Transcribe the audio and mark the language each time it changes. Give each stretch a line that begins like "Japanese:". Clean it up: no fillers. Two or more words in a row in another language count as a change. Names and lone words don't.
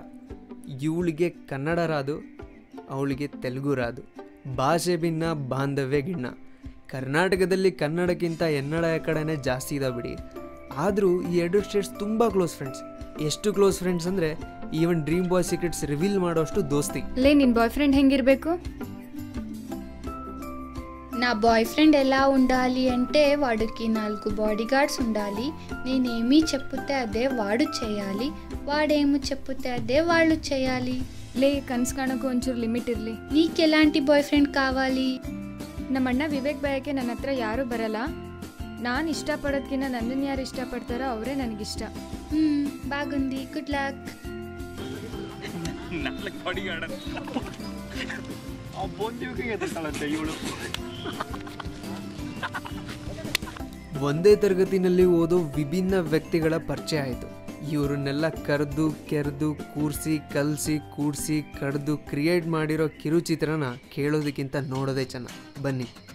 Kannada: ಇವಳಿಗೆ ಕನ್ನಡ ರಾದು, ಅವಳಿಗೆ ತೆಲುಗು ರಾದು. ಭಾಷೆ ಭಿನ್ನ, ಬಾಂಧವ್ಯ ಗಿಣ್ಣ. ಕರ್ನಾಟಕದಲ್ಲಿ ಕನ್ನಡಕ್ಕಿಂತ ಎನ್ನಡ ಕಡೆನೇ ಜಾಸ್ತಿ ಇದಾವೆ ಬಿಡಿ. ಆದರೂ ಈ 2 ಸ್ಟೇಟ್ಸ್ ತುಂಬ
English: close friends.
Kannada: ಎಷ್ಟು
English: close friends
Kannada: ಅಂದರೆ
English: even dream boy secrets reveal
Kannada: ಮಾಡೋಷ್ಟು ದೋಸ್ತಿ. ಲೇ, ನಿನ್ನ
English: boy friend
Kannada: ಹೆಂಗಿರಬೇಕು?
Telugu: నా
English: boy friend
Telugu: ఎలా ఉండాలి అంటే వాడికి 4
English: body guards
Telugu: ఉండాలి. నేనేమీ చెప్పుతే అదే వాడు చేయాలి, వాడేమో చెప్పుతే అదే వాళ్ళు చేయాలి.
Kannada: ಲೇ, ಕನ್ಸು ಕಾಣೋಕ್ಕೂ ಒಂಚೂರು ಲಿಮಿಟ್ ಇರಲಿ.
Telugu: నీకెలాంటి
English: boy friend
Telugu: కావాలి?
Kannada: ನಮ್ಮ ಅಣ್ಣ ವಿವೇಕ್ ಬಯಕೆ ನನ್ನ ಹತ್ರ ಯಾರೂ ಬರಲ್ಲ. ನಾನು ಇಷ್ಟಪಡೋದ್ಕಿಂತ ನನ್ನನ್ನು ಯಾರು ಇಷ್ಟಪಡ್ತಾರೋ ಅವರೇ ನನಗಿಷ್ಟ.
Telugu: బాగుంది,
English: good luck.
Kannada: ಒಂದೇ ತರಗತಿನಲ್ಲಿ ಓದೋ ವಿಭಿನ್ನ ವ್ಯಕ್ತಿಗಳ ಪರಿಚಯ ಆಯಿತು. ಇವರನ್ನೆಲ್ಲ ಕರೆದು ಕೆರೆದು ಕೂರಿಸಿ ಕಲಸಿ ಕೂಡಿಸಿ ಕಡ್ದು ಕ್ರಿಯೇಟ್ ಮಾಡಿರೋ ಕಿರುಚಿತ್ರನ ಕೇಳೋದಕ್ಕಿಂತ ನೋಡೋದೇ ಚೆನ್ನಾಗಿ.